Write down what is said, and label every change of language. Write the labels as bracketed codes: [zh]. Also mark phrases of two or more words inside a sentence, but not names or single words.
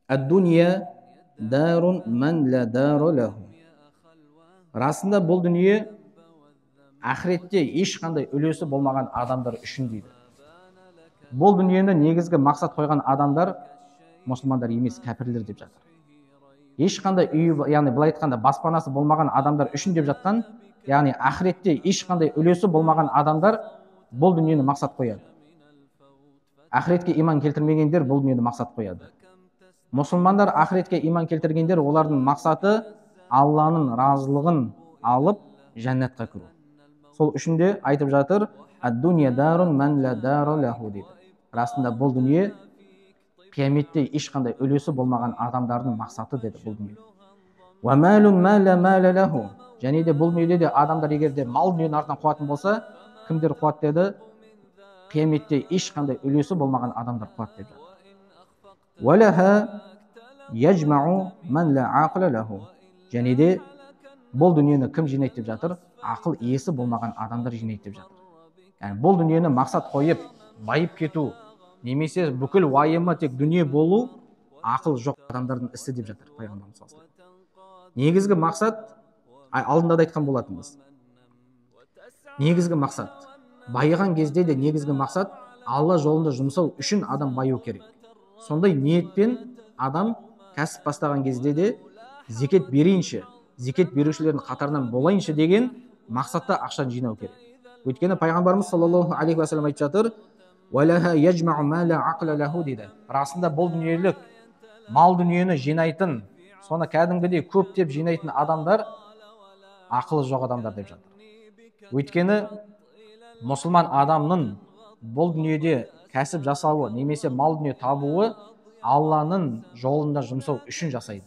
[ar] الدنيا دار من لا دار له. [kk] Расында бұл дүние ақыретте ешқандай үлесі болмаған адамдар үшін дейді. Бұл дүниені негізгі мақсат қойған адамдар мұсылмандар емес, кәпірлер деп жатыр. Ешқандай үйі, яғни былай айтқанда баспанасы болмаған адамдар үшін деп жатқан, яғни ақыретте ешқандай үлесі болмаған адамдар бұл дүниені мақсат қояды. Ақыретке иман келтірмегендер бұл дүниені мақсат қояды. Мұсылмандар ақыретке иман келтіргендер, олардың мақсаты Алланың разылығын алып жәннатқа кіру. Сол үшін де айтып жатыр, [ar] الدنيا دار من لا دار له дейді. [kk] Расында бұл дүние қияметте ешқандай үлесі болмаған адамдардың мақсаты деді бұл дүние. [ar] ومال ما لا مال له. [kk] Және де бұл дүниеде де адамдар егер де мал дүниенің артынан қуатын болса, кімдер қуады деді? Қияметте ешқандай үлесі болмаған адамдар қуады деп жатыр. [ar] ولها يجمع من لا عقل له. [kk] Және де бұл дүниені кім жинайды деп жатыр? Ақыл иесі болмаған адамдар жинайды деп жатыр. Яғни бұл дүниені мақсат қойып, байып кету, немесе бүкіл уайымы тек дүние болу, ақыл жоқ адамдардың ісі деп жатыр пайғамбарымыз [ar] صلى الله عليه وسلم. [kk] Негізгі мақсат, алдында да айтқан болатынбыз. Негізгі мақсат, байыған кезде де негізгі мақсат Алла жолында жұмсау үшін адам баю керек. Сондай ниетпен адам кәсіп бастаған кезде де зекет берейінші, зекет берушілердің қатарынан болайыншы деген мақсатта ақшаны жинау керек. Өйткені пайғамбарымыз [ar] صلى الله عليه وسلم [kk] айтып жатыр, [ar] ولها يجمع ما لا عقل له [kk] дейді. Расында бұл дүниелік мал дүниені жинайтын, соны кәдімгідей көптеп жинайтын адамдар ақылы жоқ адамдар деп жатыр. Өйткені мұсылман адамның бұл дүниеде кәсіп жасауы, немесе мал дүние табуы Алланың жолында жұмсау үшін жасайды.